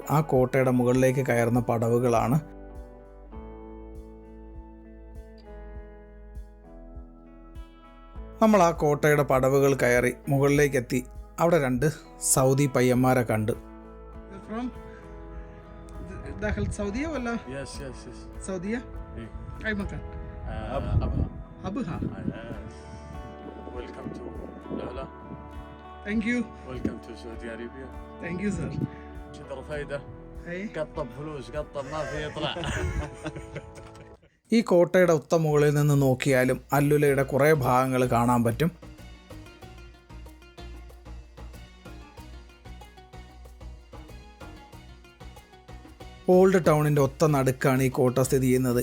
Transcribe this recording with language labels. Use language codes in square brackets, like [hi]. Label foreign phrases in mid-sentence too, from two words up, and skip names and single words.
[ml] ആ കോട്ടയുടെ മുകളിലേക്ക് കയറുന്ന പടവുകളാണ്. നമ്മൾ ആ കോട്ടയുടെ പടവുകൾ കയറി മുകളിലേക്കെത്തി. അവിടെ രണ്ട് സൗദി പയ്യന്മാരെ കണ്ടു. [en] Thank you. Welcome to Saudi Arabia. Thank you sir. [ar] شدر فايدة. قطب فلوس قطب ما في يطلع. [ml] ഈ കോട്ടയുടെ മുകളിൽ നിന്ന് നോക്കിയാലും അല്ലുലയുടെ കുറേ ഭാഗങ്ങൾ കാണാൻ പറ്റും. ഓൾഡ് ടൗണിൻ്റെ നടുക്കാണ് ഈ കോട്ട സ്ഥിതി ചെയ്യുന്നത്.